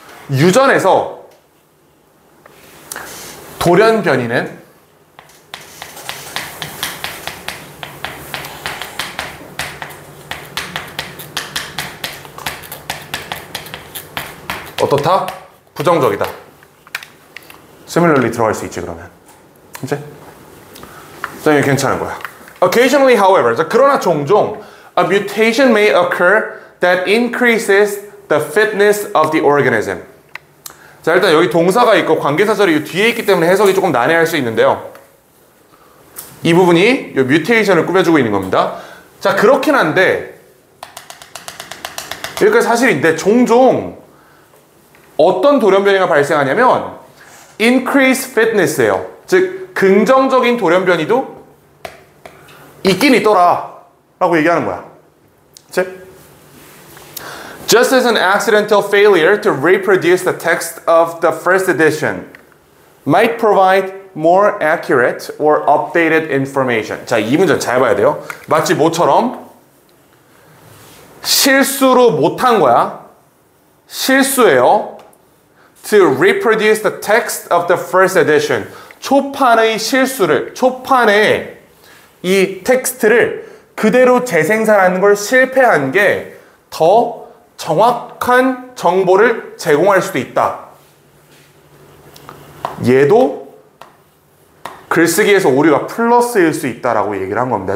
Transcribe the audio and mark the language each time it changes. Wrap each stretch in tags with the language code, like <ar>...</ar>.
<ko>유전에서 돌연변이는 어떻다? 부정적이다. similarly 들어갈 수 있지 그러면. 이제? 자, 이게 괜찮은 거야.</ko> <en>Occasionally, however, 자,</en> <ko>그러나 종종</ko> <en>a mutation may occur that increases the fitness of the organism.</en> <ko>자, 일단 여기 동사가 있고 관계사절이 뒤에 있기 때문에 해석이 조금 난해할 수 있는데요. 이 부분이 이 뮤테이션을 꾸며주고 있는 겁니다. 자, 그렇긴 한데 여기까지 사실인데 종종 어떤 돌연변이가 발생하냐면</ko> <en>increase fitness</en> <ko>예요. 즉 긍정적인 돌연변이도 있긴 있더라 라고 얘기하는 거야. 그치?</ko> <en>Just as an accidental failure to reproduce the text of the first edition might provide more accurate or updated information.</en> <ko>자, 이 문제는 잘 봐야 돼요. 마치 뭐처럼 실수로 못한 거야. 실수예요.</ko> <en>To reproduce the text of the first edition.</en> <ko>초판의 실수를, 초판의 이 텍스트를 그대로 재생산하는 걸 실패한 게 더 정확한 정보를 제공할 수도 있다. 얘도 글쓰기에서 오류가 플러스일 수 있다라고 얘기를 한 겁니다.</ko>